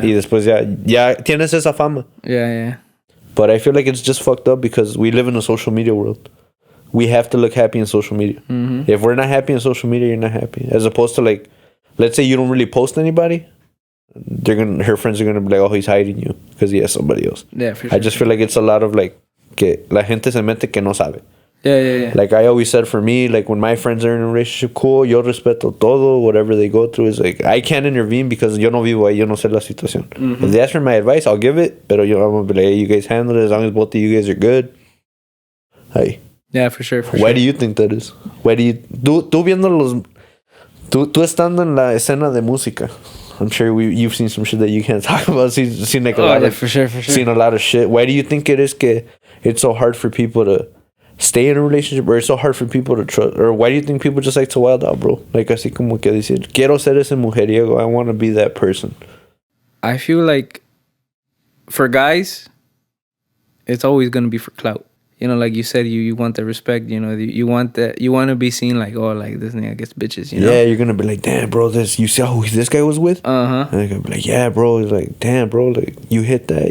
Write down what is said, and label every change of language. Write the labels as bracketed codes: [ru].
[es] Y después ya tienes esa fama. [en] Yeah. But I feel like it's just fucked up because we live in a social media world. We have to look happy in social media. Mm-hmm. If we're not happy in social media, you're not happy. As opposed to, like, let's say you don't really post anybody, her friends are gonna be like, oh, he's hiding you because he has somebody else. Yeah, for sure. I just feel like it's a lot of, like, [es] que la gente se mete que no sabe. [en] Yeah. Like I always said, for me, like when my friends are in a relationship, cool, [es] yo respeto todo, [en] whatever they go through is like, I can't intervene because [es] yo no vivo ahí, yo no sé la situación. [en] Mm-hmm. If they ask for my advice, I'll give it, [es] pero yo, [en] I'm gonna be like, hey, you guys handle it as long as both of you guys are good. Hey. Yeah, for sure. Why do you think that is? Why do you... [es] Tú viendo los... Tú estando en la escena de música, [en] I'm sure you've seen some shit that you can't talk about. Seen like a lot of... For sure. Seen a lot of shit. Why do you think it is que it's so hard for people to stay in a relationship, or it's so hard for people to trust? Or why do you think people just like to wild out, bro? [es] Like así como que decir, quiero ser ese mujeriego. [en] I want to be that person. I feel like for guys, it's always going to be for clout. You know, like you said, you want the respect, you know, you want that, you want to be seen like, oh, like this nigga gets bitches, you know? Yeah, you're going to be like, damn, bro, you see who this guy was with? Uh-huh. And they're going to be like, yeah, bro. It's like, damn, bro, like, you hit that.